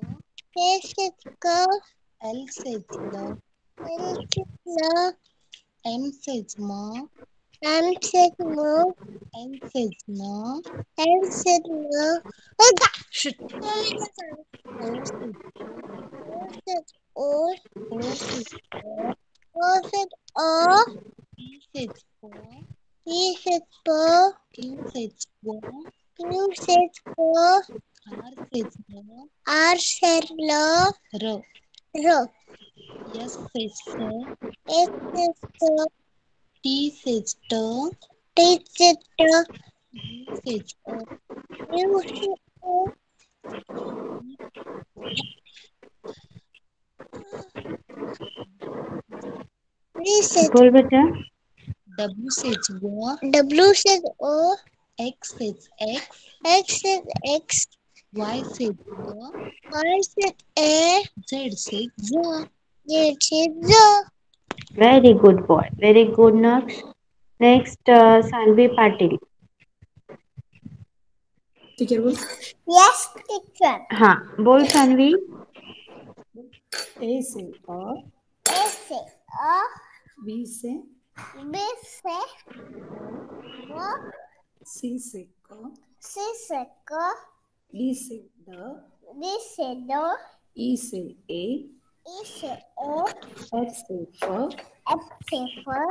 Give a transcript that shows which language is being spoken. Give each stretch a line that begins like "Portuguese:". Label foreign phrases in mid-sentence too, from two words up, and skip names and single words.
English: K says K. L says L. L says L. M says M. M says M. N says N. N says N. Shit. O says O. O says O. O says O. P says O. P says P. Q says Q. Q says Q. R says L. R says L. R. R. S says S. S says S. T says T. T says T. U says O. U says O. V says
Hindi: बोल बेटा.
English: W says O. W says O. X says X. X says X. Y says Y. Y says A. Z says Z. Z says Z. Very good boy. Very good, Naksh. Next, Sanvi Patil.
Hindi: टीचर बोल.
English: Yes, teacher.
Hindi: हाँ, बोल सानवी. ए से अ. A से A. बी से B से O. सी से क. C से K. डी से ड. D से D. ई से ए. E से O. एफ से फ. F से F.